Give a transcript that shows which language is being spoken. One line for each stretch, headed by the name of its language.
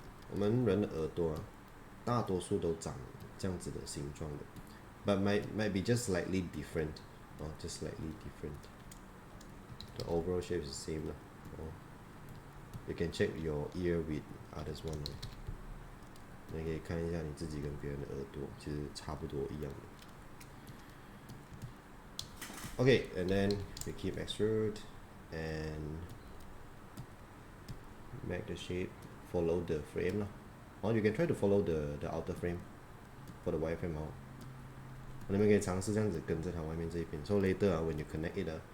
Chinese: 我们人的耳朵大多数都长这样子的形状的
English: but might be just slightly different,
Chinese: just slightly different.
English: The overall shape is the same You can check your ear with others one.
Chinese: 你可以看一下你自己跟别人的耳朵其实差不多一样的。
English: Okay, and then we keep extrude and make the shape follow the frame or you can try to follow the outer frame for the wireframe
Chinese: 你们可以尝试这样子跟着它外面这一边
English: so later when you connect it